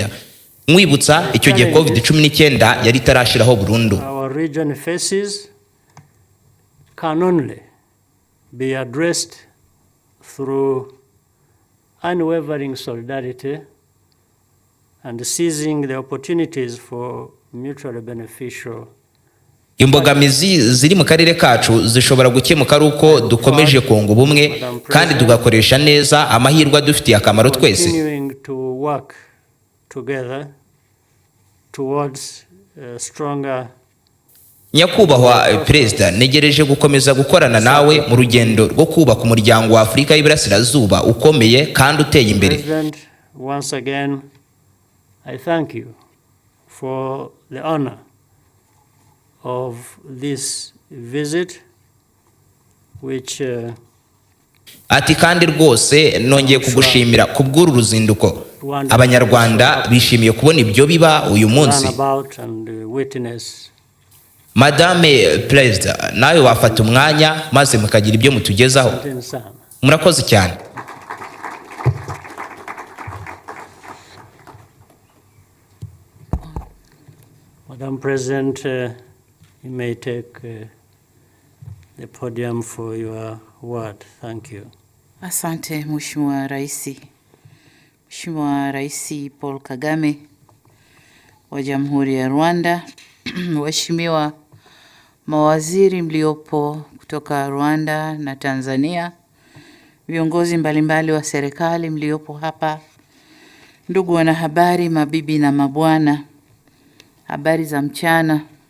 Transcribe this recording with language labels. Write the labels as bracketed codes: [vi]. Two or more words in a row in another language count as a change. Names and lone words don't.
[rw] Mwibutsa icyo gihe COVID-19 yari tarashiraho burundu. [en] Our region faces can only be addressed through unwavering solidarity and seizing the opportunities for mutually beneficial. [rw] Imbogamizi ziri mu karere kacu zishobora gukemuka ari uko dukomeje kunga ubumwe kandi tugakoresha neza amahirwe dufitiye akamaro twese. Nyakubahwa Perezida, negereje gukomeza gukorana nawe mu rugendo rwo kubaka umuryango wa Afrika y'Iburasirazuba ukomeye kandi uteye imbere. [en] Once again, I thank you for the honor of this visit which [rw] ati kandi rwose nongeye kugushimira kubw'uru ruzinduko. Abanyarwanda bishimiye kubona ibyo biba uyu munsi. Madame Perezida, nawe wafata umwanya maze mukagira ibyo mutugezaho. Murakoze cyane. [en] Madam President, you may take the podium for your word. Thank you. [sw] Asante Mheshimiwa Raisi. Mheshimiwa Raisi Paul Kagame wa Jamhuri ya Rwanda, waheshimiwa mawaziri mliopo kutoka Rwanda na Tanzania, viongozi mbalimbali wa serikali mliopo hapa, ndugu wanahabari, mabibi na mabwana, habari za mchana.